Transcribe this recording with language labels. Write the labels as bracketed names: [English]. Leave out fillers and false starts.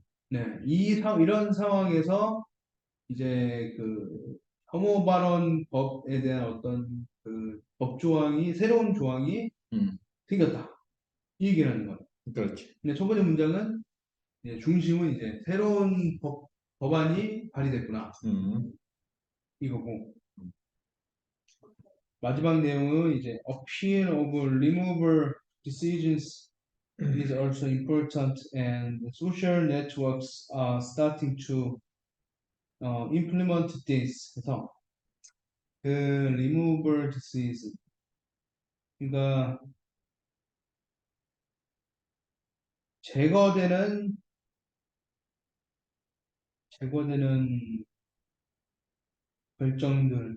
[Korean] 네, 이런 상황에서 이제 그 혐오 발언 법에 대한 어떤 그 법 조항이 새로운 조항이 음. 생겼다. 이 얘기를 하는 거예요. 그렇지. 근데 첫 번째 문장은 이제 중심은 이제 새로운 법안이 발의됐구나. 음. 이거고 마지막 내용은 이제 [English] appeal of removal decisions is also important and social networks are starting to implement this. [Korean] 그래서 그 [English] removal decision [Korean] 그러니까 제거되는 제거되는 결정들